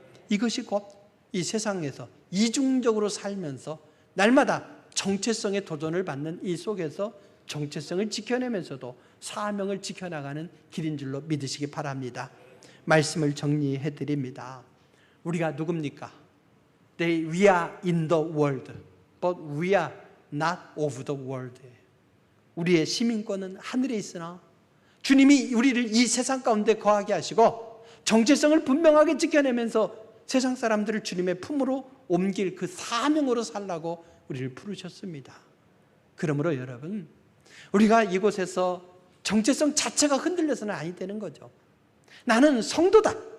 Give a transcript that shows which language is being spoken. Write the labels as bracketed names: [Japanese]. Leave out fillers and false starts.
[Korean] 이것이 곧 이 세상에서 이중적으로 살면서 날마다 정체성의 도전을 받는 이 속에서 정체성을 지켜내면서도 사명을 지켜나가는 길인 줄로 믿으시기 바랍니다. 말씀을 정리해 드립니다. 우리가 누굽니까? [English] We are in the world, but we are not of the world. [Korean] 우리의 시민권은 하늘에 있으나 주님이 우리를 이 세상 가운데 거하게 하시고 정체성을 분명하게 지켜내면서 세상 사람들을 주님의 품으로 옮길 그 사명으로 살라고 우리를 부르셨습니다. 그러므로 여러분, 우리가 이곳에서 정체성 자체가 흔들려서는 아니 되는 거죠. 나는 성도다.